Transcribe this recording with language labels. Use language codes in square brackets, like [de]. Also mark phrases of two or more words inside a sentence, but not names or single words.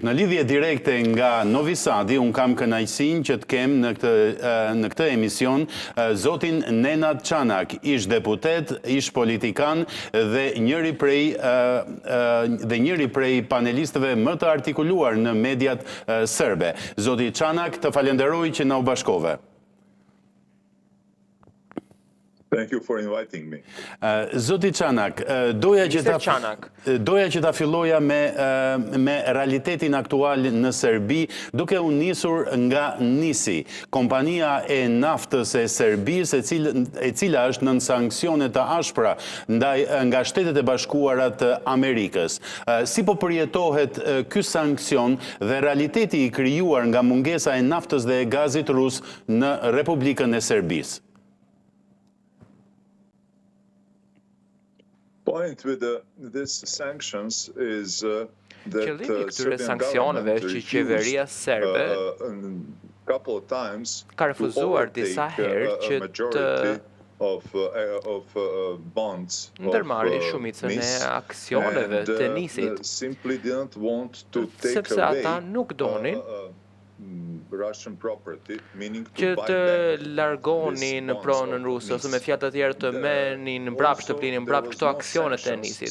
[sq] Në lidhje direkte nga Novi Sadi, unë kam kënaqësinë që të kem në këtë emision zotin Nenad Çanak, ish deputet, ish politikan dhe njëri prej panelistëve më të artikuluar në mediat serbe. Zoti Çanak, të falenderoj që na u bashkove. [en] Thank you for inviting me. [sq] Zoti Çanak, doja që ta filloja me realitetin aktual në Serbi, duke u nisur nga Nisi, kompania e naftës e Serbisë, e cila është nën sanksione të ashpra nga Shtetet e Bashkuara të Amerikës. Si po përjetohet ky sanksion dhe realiteti i krijuar nga mungesa e naftës dhe e gazit rus në Republikën e Serbisë? [en] Point with these sanctions is that [sq] Qëllimi i këtyre sanksioneve që qeveria serbe ka refuzuar disa herë që të ndërmarrë shumicën e aksioneve të Nisit, sepse ata nuk donin që të largonin pronën ruse, ose me fjalë të tjera të merrnin mbrapsht, të blinin mbrapsht këto aksionet e Nisit.